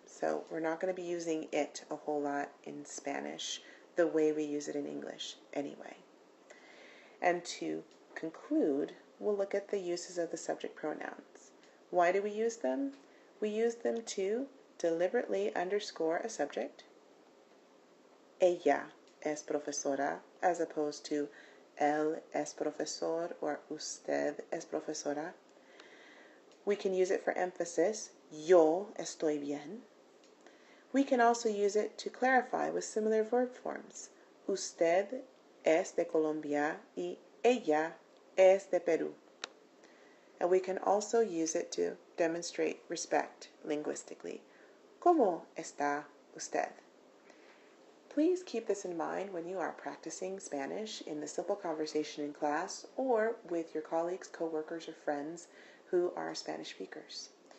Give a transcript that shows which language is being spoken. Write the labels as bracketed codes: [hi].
[en] So we're not going to be using it a whole lot in Spanish the way we use it in English anyway. And to conclude, we'll look at the uses of the subject pronouns. Why do we use them? We use them to deliberately underscore a subject. [es] Ella es profesora, [en] as opposed to [es] él es profesor or usted es profesora. [en] We can use it for emphasis. [es] Yo estoy bien. [en] We can also use it to clarify with similar verb forms. [es] Usted es de Colombia y ella es de Perú. [en] And we can also use it to demonstrate respect linguistically. [es] ¿Cómo está usted? [en] Please keep this in mind when you are practicing Spanish in the simple conversation in class or with your colleagues, coworkers, or friends who are Spanish speakers.